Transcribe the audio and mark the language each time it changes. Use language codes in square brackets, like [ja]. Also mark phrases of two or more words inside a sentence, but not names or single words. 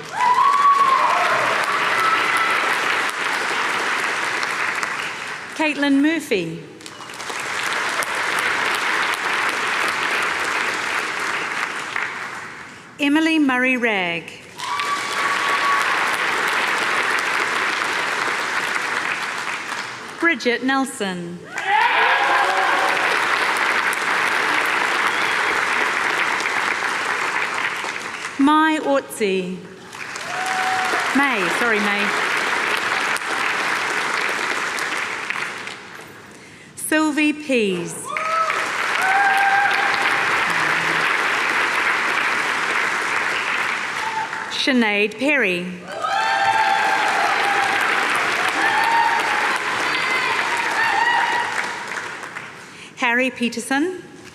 [en] Caitlin Murphy. Emily Murray Ragg. Bridget Nelson. Mai Ortzi. May. Sylvie Pease. Sinead Perry. Harry Peterson.